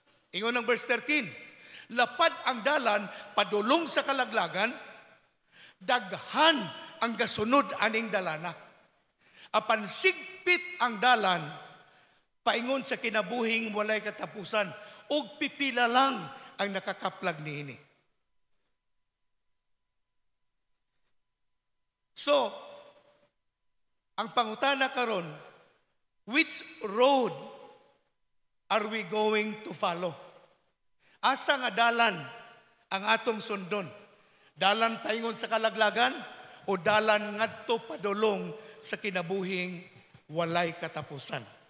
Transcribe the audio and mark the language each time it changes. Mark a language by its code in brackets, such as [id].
[ceb] Ingon ng verse 13, lapad ang dalan padulong sa kalaglagan, daghan ang gasunod aning dalana. Apan sigpit ang dalan paingon sa kinabuhing walay katapusan, ug pipila lang ang nakakaplag niini. So, ang pangutana karon, [en] which road are we going to follow? [ceb] Asa nga dalan ang atong sundon? Dalan paingon sa kalaglagan o dalan ngadto padulong sa kinabuhing walay katapusan?